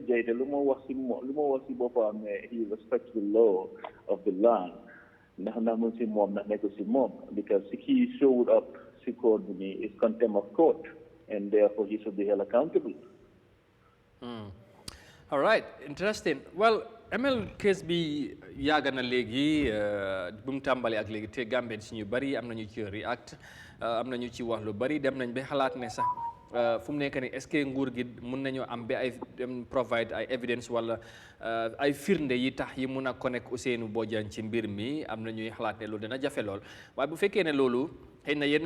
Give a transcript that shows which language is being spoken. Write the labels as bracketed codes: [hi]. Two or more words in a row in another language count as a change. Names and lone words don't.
[en] Jade, he respects the law of the land. Because he showed up, is contempt of court, and therefore he should be held accountable. All right, interesting. [wo] Well, ML case bi yàgg na léegi bu mu tàmbali ak léegi te Gambien si ñu bari am nañu ci react am nañu ci wax lu bari dem nañ ba xalaat ne sax fu mu nekk nii [fr] est-ce que [wo] nguur gi mun nañoo am ba ay provide ay evidence wala ay firnde yi tax yi mun a connect Ousainou Bojang ci mbir mi am na ñuy xalaat ne loolu dina jafe lool waaye bu fekkee ne loolu xëy na yenn